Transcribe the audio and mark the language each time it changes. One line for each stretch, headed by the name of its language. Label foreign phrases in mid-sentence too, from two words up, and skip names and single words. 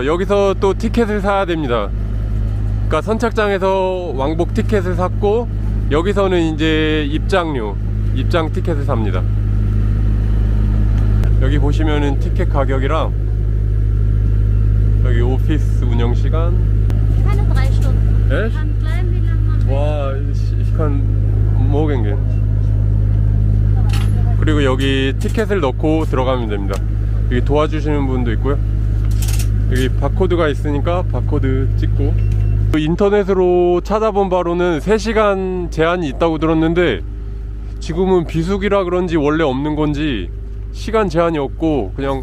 Korean: 여기서 또 티켓을 사야 됩니다. 그러니까 선착장에서 왕복 티켓을 샀고 여기서는 이제 입장 티켓을 삽니다. 여기 보시면은 티켓 가격이랑 여기 오피스 운영 시간.
German: Keine 3 Stunden. Echt? Kann bleiben, wie lange man will. 와, ich kann morgen gehen.
Korean: 그리고 여기 티켓을 넣고 들어가면 됩니다. 여기 도와주시는 분도 있고요. 여기 바코드가 있으니까 바코드 찍고. 인터넷으로 찾아본 바로는 3시간 제한이 있다고 들었는데 지금은 비수기라 그런지 원래 없는 건지 시간 제한이 없고 그냥